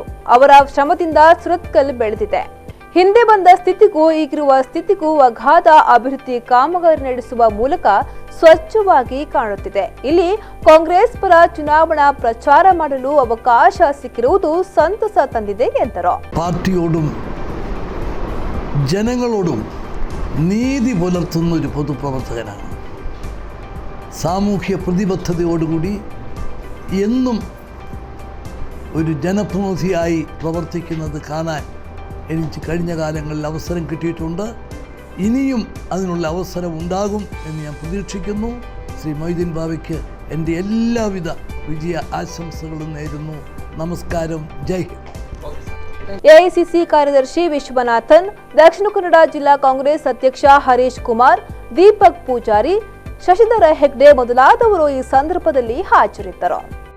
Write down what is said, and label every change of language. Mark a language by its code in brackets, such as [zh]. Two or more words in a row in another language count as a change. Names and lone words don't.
[kn] ಅವರ ಶ್ರಮದಿಂದ ಸುರತ್ಕಲ್ ಬೆಳೆದಿದೆ. ಹಿಂದೆ ಬಂದ ಸ್ಥಿತಿಗೂ ಈಗಿರುವ ಸ್ಥಿತಿಗೂ ಅಗಾಧ ಅಭಿವೃದ್ಧಿ ಕಾಮಗಾರಿ ನಡೆಸುವ ಮೂಲಕ ಸ್ವಚ್ಛವಾಗಿ ಕಾಣುತ್ತಿದೆ. ಇಲ್ಲಿ ಕಾಂಗ್ರೆಸ್ ಪರ ಚುನಾವಣಾ ಪ್ರಚಾರ ಮಾಡಲು ಅವಕಾಶ ಸಿಕ್ಕಿರುವುದು ಸಂತಸ ತಂದಿದೆ ಎಂದರು. [ml] പാർട്ടിയോടും ജനങ്ങളോടും നീതി പുലർത്തുന്ന ഒരു പൊതുപ്രവർത്തകനാണ്. സാമൂഹ്യ പ്രതിബദ്ധതയോടുകൂടി എന്നും ഒരു ജനപ്രതിനിധിയായി പ്രവർത്തിക്കുന്നത് കാണാൻ എനിക്ക് കഴിഞ്ഞ കാലങ്ങളിൽ അവസരം കിട്ടിയിട്ടുണ്ട്. ഇനിയും അതിനുള്ള അവസരം ഉണ്ടാകും എന്ന് ഞാൻ പ്രതീക്ഷിക്കുന്നു. ശ്രീ മൊയ്തീൻ ബാവയ്ക്ക് എൻ്റെ എല്ലാവിധ വിജയ ആശംസകളും നേരുന്നു. നമസ്കാരം. [hi] जय हिंद. [kn] ಎಐಸಿಸಿ ಕಾರ್ಯದರ್ಶಿ ವಿಶ್ವನಾಥನ್, ದಕ್ಷಿಣ ಕನ್ನಡ ಜಿಲ್ಲಾ ಕಾಂಗ್ರೆಸ್ ಅಧ್ಯಕ್ಷ ಹರೀಶ್ ಕುಮಾರ್, ದೀಪಕ್ ಪೂಜಾರಿ, ಶಶಿಧರ ಹೆಗ್ಡೆ ಮೊದಲಾದವರು ಈ ಸಂದರ್ಭದಲ್ಲಿ ಹಾಜರಿದ್ದರು.